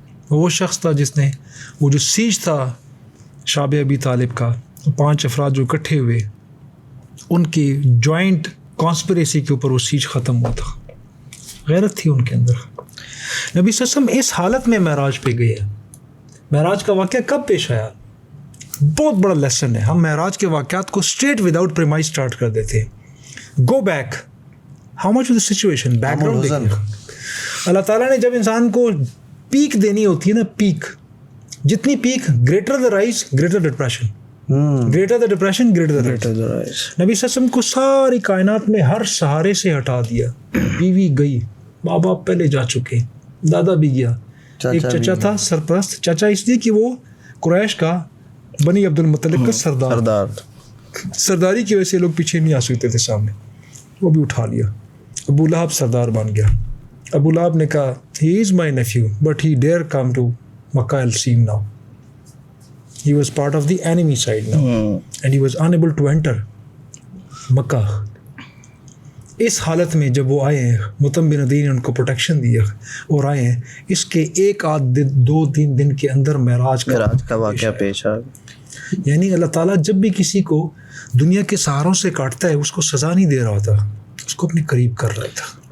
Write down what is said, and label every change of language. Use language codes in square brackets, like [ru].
[ur] وہ شخص تھا جس نے وہ جو سیج تھا شاب ابی طالب کا, 5 افراد جو اکٹھے ہوئے, ان کی جوائنٹ کانسپریسی کے اوپر وہ سیج ختم ہوا تھا. غیرت تھی ان کے اندر. نبی صلی اللہ علیہ وسلم اس حالت میں معراج پہ گئے. معراج کا واقعہ کب پیش آیا؟ بہت بڑا لیسن ہے. ہم معراج کے واقعات کو [en] straight without premise [ur] اسٹارٹ کر دیتے. [en] Go back, how much of the situation, background. [ur] اللہ تعالیٰ نے جب انسان کو پیک دینی ہوتی ہے نا, پیک, جتنی pack, [en] Greater the rise greater depression, greater the depression greater the rise. [ur] نبی صلی اللہ علیہ وسلم کو ساری کائنات میں ہر سہارے سے ہٹا دیا. بیوی گئی, ماں باپ پہلے جا چکے, دادا بھی گیا, ایک چچا تھا سرپرست. چچا اس لیے کہ وہ قریش کا بنی عبد المطلب کا سردار, سرداری کی وجہ سے لوگ پیچھے نہیں آ سکتے تھے سامنے, وہ بھی اٹھا لیا. ابو لہب سردار بن گیا. [en] Abu Lahab [ur] نے کہا [en] he is my nephew but he dare come to Makkah al-Sim now. He was part of the enemy side now and he was unable to enter Makkah. [ur] اس حالت میں جب وہ آئے ہیں, مطعم بن عدی نے ان کو پروٹیکشن دیا اور آئے ہیں. اس کے 1 آدھ 2-3 دن کے اندر معراج کا واقعہ پیش آ. یعنی اللہ تعالیٰ جب بھی کسی کو دنیا کے سہاروں سے کاٹتا ہے اس کو سزا نہیں دے رہا ہوتا, اس کو اپنے قریب کر رہا تھا.